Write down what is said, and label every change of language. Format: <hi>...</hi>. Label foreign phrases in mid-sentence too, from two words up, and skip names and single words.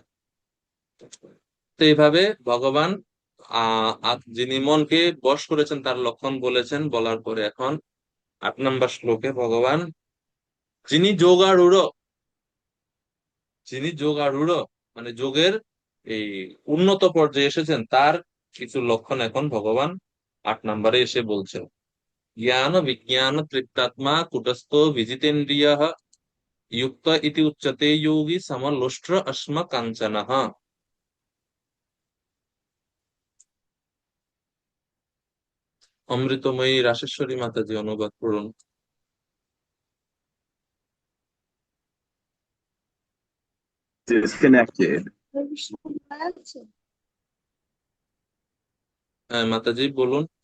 <bn>তো এইভাবে ভগবান যিনি মনকে বশ করেছেন তার লক্ষণ বলেছেন, বলার পরে এখন 8 নম্বর শ্লোকে ভগবান, যিনি যোগারূঢ়, যিনি যোগারূঢ় মানে যোগের এই উন্নত পর্যায়ে এসেছেন, তার কিছু লক্ষণ এখন ভগবান 8 নম্বরে এসে বলছেন।</bn> <sa>জ্ঞান বিজ্ঞান তৃপ্তাত্মা কুটস্থ বিজিতেন্দ্রিয় युक्त इति उच्यते योगी समलोष्ट्र अस्म कांचनः।</sa> <bn>অমৃতময়ী রাসেশ্বরী মাতাজি অনুবাদ করুন।</bn> <en>Disconnected.</en> <bn>হ্যাঁ মাতাজি বলুন।</bn>